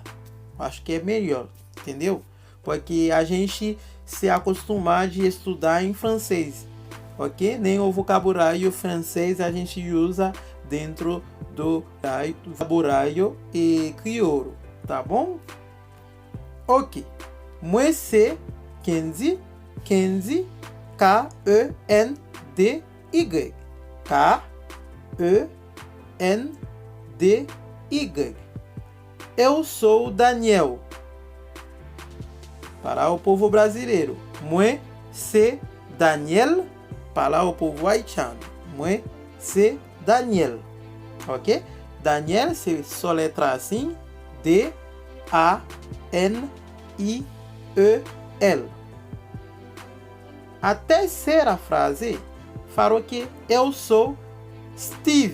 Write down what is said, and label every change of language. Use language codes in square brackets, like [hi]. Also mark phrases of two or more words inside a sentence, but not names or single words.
[pt] Acho que é melhor, entendeu? Porque a gente se acostumar de estudar em francês, ok? Nem o vocabulário francês a gente usa dentro do vocabulário e crioulo, tá bom? Ok. [fr] Moi c'est Kenji, Kenji, K-E-N-D-Y. K-E-N-D-Y. [pt] Eu sou Daniel. Para o povo brasileiro. [fr] Moi c'est Daniel. [pt] Para o povo haitiano. [fr] Moi c'est Daniel. Ok? [pt] Daniel se soletra assim. D-A-N-I-E-L. A terceira frase falou que eu sou Steve.